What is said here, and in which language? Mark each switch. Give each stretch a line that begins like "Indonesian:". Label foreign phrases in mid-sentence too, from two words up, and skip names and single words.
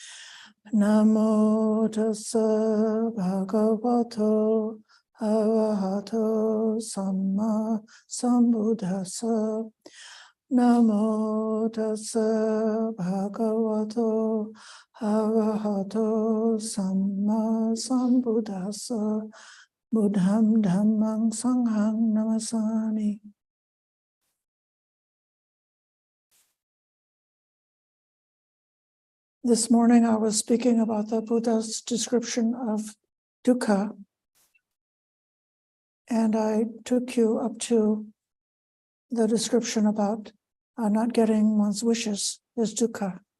Pali: Namo tassa bhagavato arahato samma sambuddhassa. Namo tassa bhagavato arahato samma sambuddhassa. Buddham Dhammang Sanghang Namasami.
English: This morning I was speaking about the Buddha's description of dukkha, and I took you up to the description about not getting one's wishes is dukkha.